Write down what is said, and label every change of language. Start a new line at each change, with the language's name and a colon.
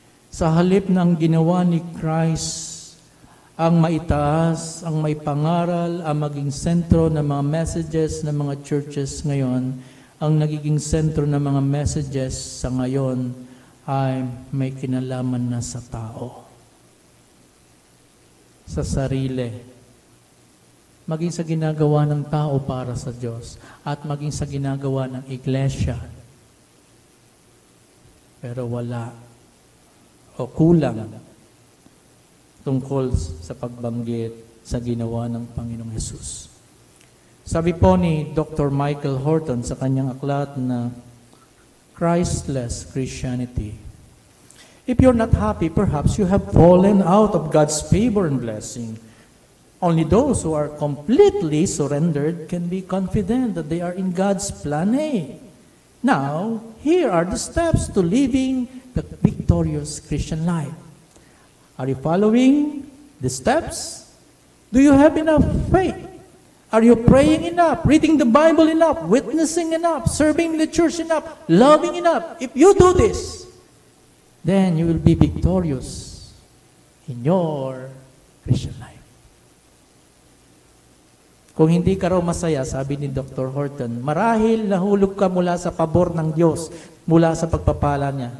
Filipino: Sa halip ng ginawa ni Christ, ang maitaas, ang may pangaral, ang maging sentro ng mga messages ng mga churches ngayon, ang nagiging sentro ng mga messages sa ngayon ay may kinalaman na sa tao, sa sarili, maging sa ginagawa ng tao para sa Diyos, at maging sa ginagawa ng iglesia. Pero wala o kulang tungkol sa pagbanggit sa ginawa ng Panginoong Hesus. Sabi po ni Dr.
English: Michael Horton
Filipino: sa kanyang aklat na
English: Christless Christianity, if you're not happy, perhaps you have fallen out of God's favor and blessing. Only those who are completely surrendered can be confident that they are in God's plan A. Now, here are the steps to living the victorious Christian life. Are you following the steps? Do you have enough faith? Are you praying enough, reading the Bible enough, witnessing enough, serving the church enough, loving enough? If you do this, then you will be victorious in your Christian life.
Filipino: Kung hindi ka raw masaya, sabi ni Dr. Horton, marahil nahulog ka mula sa pabor ng Diyos, mula sa pagpapala niya.